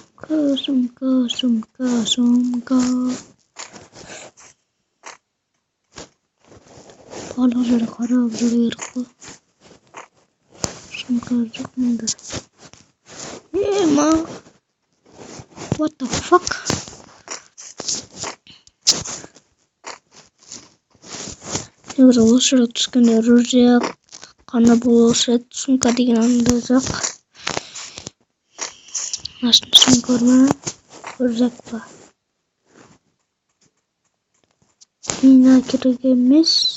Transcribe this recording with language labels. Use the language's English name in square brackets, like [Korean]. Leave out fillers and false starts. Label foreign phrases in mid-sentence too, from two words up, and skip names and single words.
[Kazakh] Сумка. Барлық жері қарап жүру керек қой. Сумка жоқ мұнда. [English] What the fuck? [Kazakh] Негізі осы жерге түскенде ружья қана болушы еді. Сумка деген анда жоқ. Астында сумка бар ма? Рюкзак па? Мина керек емес.